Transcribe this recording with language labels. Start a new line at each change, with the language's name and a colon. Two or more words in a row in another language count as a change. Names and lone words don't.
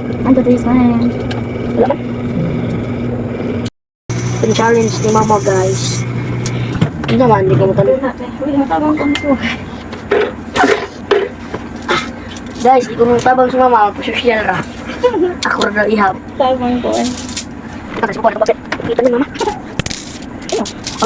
Filipino: 1, 2, 3, smile. Wala ba? Yung challenge ni Mama guys. Hindi naman, hindi ko matanong.
Cebuano: Uy, matabang ko nito. Guys, di ko matabang si Mama. Social ra. Ako ra ihap. Tabang ko eh.
Filipino: Kita sa kuwan ng papel. Kita ni Mama. Ayun. Alay.